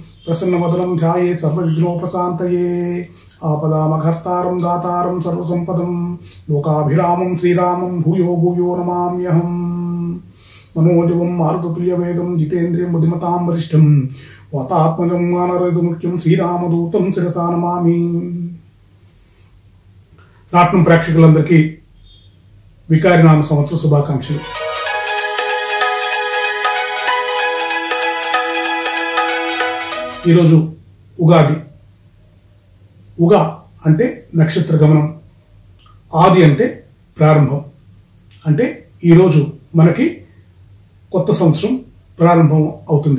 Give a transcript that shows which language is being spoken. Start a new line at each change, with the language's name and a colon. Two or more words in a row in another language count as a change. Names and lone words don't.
Sanskrit: प्रसन्नवदनं ध्याये सर्वविघ्नोपशान्तये आपदामघर्तारं दातारं सर्वसम्पदं लोकाभिरामं श्रीरामं भूयो भूयो नमाम्यहम् मनोजवं मारुततुल्यवेगं जितेन्द्रियं बुद्धिमतां वरिष्ठं वातात्मजं मानरहितमुख्यं श्रीरामदूतं शिरसा नमामि।
Telugu: రాట్నం ప్రేక్షకులందరికీ వికారినామ సంవత్సర శుభాకాంక్షలు। ఈరోజు ఉగాది। ఉగా అంటే నక్షత్ర గమనం, ఆది అంటే ప్రారంభం, అంటే ఈరోజు మనకి కొత్త సంవత్సరం ప్రారంభం అవుతుంది।